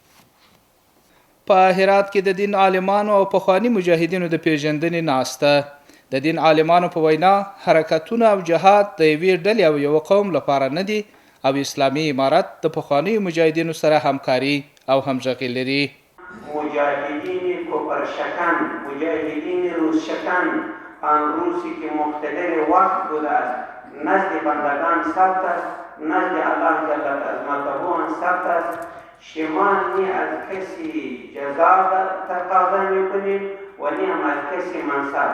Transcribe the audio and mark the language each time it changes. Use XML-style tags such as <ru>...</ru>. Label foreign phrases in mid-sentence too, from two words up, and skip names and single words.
<ps>په هرات کې د دین عالمانو او پخواني مجاهدینو د پیژندنې ناسته. د دین عالمانو په وینا حرکتونه او جهاد د یوې ډلې او یو قوم لپاره نه دي او اسلامي امارت د پخوانیو مجاهدینو سره همکاري او همغږي لري.</ps> <fa>مجاهدین کفر شکن، مجاهدین روز شکن، آن روزی که مقتدر وقت بوده است نزد بندگان ثبت است، نزد الله جل عظمته ثبت است. شما نی از کسی جزا تقاضا میکنید و نی هم از کسی منصب.</fa>